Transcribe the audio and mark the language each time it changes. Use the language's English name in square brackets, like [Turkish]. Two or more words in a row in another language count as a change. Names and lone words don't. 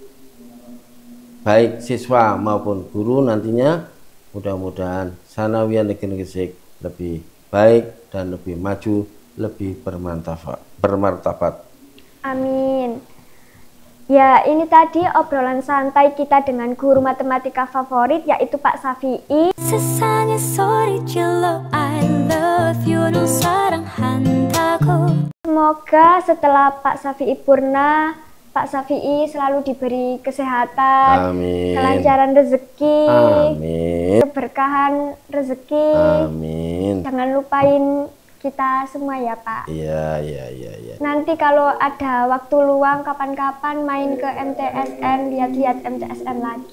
[Indonesian] baik siswa maupun guru nantinya, mudah-mudahan Tsanawiyah Negeri Gresik lebih baik dan lebih maju, lebih bermartabat. Amin. Ya, ini tadi obrolan santai kita dengan guru matematika favorit yaitu Pak Syafi'i. [Korean] 세상의 소리 질러 [English] I love you [Korean] 넌 사랑한다고. [Indonesian] Semoga setelah Pak Syafi'i purna, Pak Syafi'i selalu diberi kesehatan, Amin. kelancaran rezeki, Amin. keberkahan rezeki. Amin. Jangan lupain kita semua ya Pak. Iya. Nanti kalau ada waktu luang kapan-kapan main ke MTSN, lihat-lihat MTSN lagi.